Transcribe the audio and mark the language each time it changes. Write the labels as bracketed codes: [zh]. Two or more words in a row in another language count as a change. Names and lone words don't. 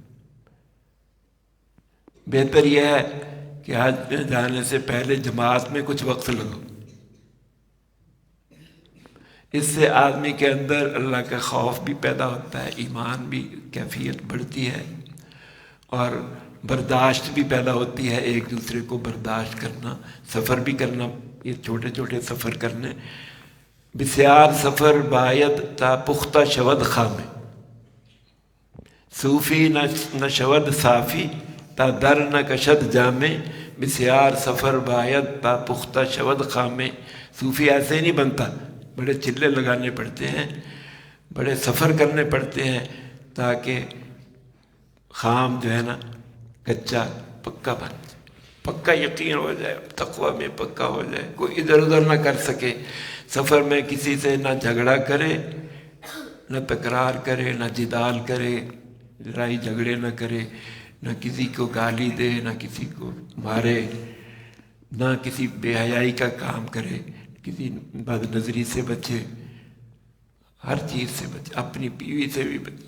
[ur] بہتر یہ ہے کہ حج میں جانے سے پہلے جماعت میں کچھ وقت لگو، اس سے آدمی کے اندر اللہ کا خوف بھی پیدا ہوتا ہے، ایمان بھی کیفیت بڑھتی ہے، اور برداشت بھی پیدا ہوتی ہے، ایک دوسرے کو برداشت کرنا، سفر بھی کرنا، یہ چھوٹے چھوٹے سفر کرنے۔ [fa] بسیار سفر باید تا پختہ شود خامے، صوفی نہ شود صافی تا در نہ کشد جامے، بسیار سفر باید تا پختہ شود خامے۔ [ur] صوفی ایسے نہیں بنتا، بڑے چلے لگانے پڑتے ہیں، بڑے سفر کرنے پڑتے ہیں تاکہ خام جو ہے نا کچا پکا بن جائے، پکا یقین ہو جائے، تقوی میں پکا ہو جائے، کوئی ادھر ادھر نہ کر سکے، سفر میں کسی سے نہ جھگڑا کرے، نہ تکرار کرے، نہ جدال کرے، لڑائی جھگڑے نہ کرے، نہ کسی کو گالی دے، نہ کسی کو مارے، نہ کسی بے حیائی کا کام کرے، کسی بد نظری سے بچے، ہر چیز سے بچے، اپنی بیوی سے بھی بچے۔